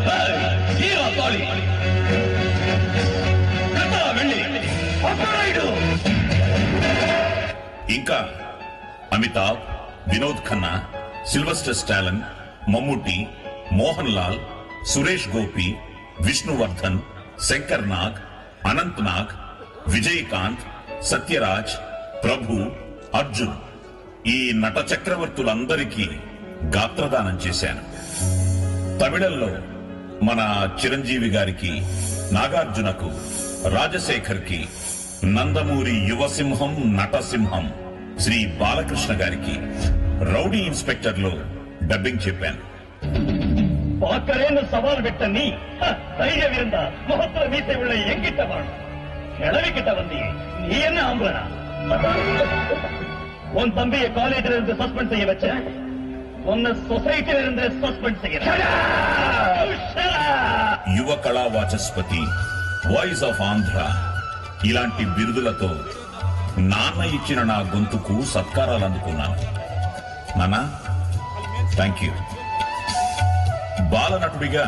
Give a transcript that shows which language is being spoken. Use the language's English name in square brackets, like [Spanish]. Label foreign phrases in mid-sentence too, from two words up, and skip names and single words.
[Telugu] ఇంకా అమితాబ్, వినోద్ ఖన్నా, సిల్వెస్టర్ స్టాలిన్, మమ్ముట్టి, మోహన్ లాల్, సురేష్ గోపి, విష్ణువర్ధన్, శంకర్ నాగ్, అనంత్ నాగ్, విజయకాంత్, సత్యరాజ్, ప్రభు, అర్జున్ ఈ నట చక్రవర్తులందరికీ గాత్రదానం చేశాను. తమిళంలో మన చిరంజీవి గారికి, నాగార్జునకు, రాజశేఖర్ కి, నందమూరి యువసింహం నటసింహం శ్రీ బాలకృష్ణ గారికి రౌడీ ఇన్స్పెక్టర్ లో డబ్బింగ్ చెప్పాను. [Tamil] பார்க்கறேன்னு சவால் விட்ட நீ தைரியம் இருந்தா முகத்துல மீசை உள்ள எங்கிட்ட வாழும் கிளவிக்கிட்ட வந்தீங்க. நீ என்ன ஆம்பளனா? உன் தம்பியை காலேஜில் இருந்து சஸ்பெண்ட் செய்ய வச்ச, உன்னை சொசைட்டில இருந்து சஸ்பெண்ட் செய்ய. [Telugu] యువ కళా వాచస్పతి, వాయిస్ ఆఫ్ ఆంధ్ర ఇలాంటి బిరుదులతో నాన్న ఇచ్చిన నా గొంతుకు సత్కారాలు అందుకున్నాను. నాన్న [English] thank you. [Telugu] బాలనటుడిగా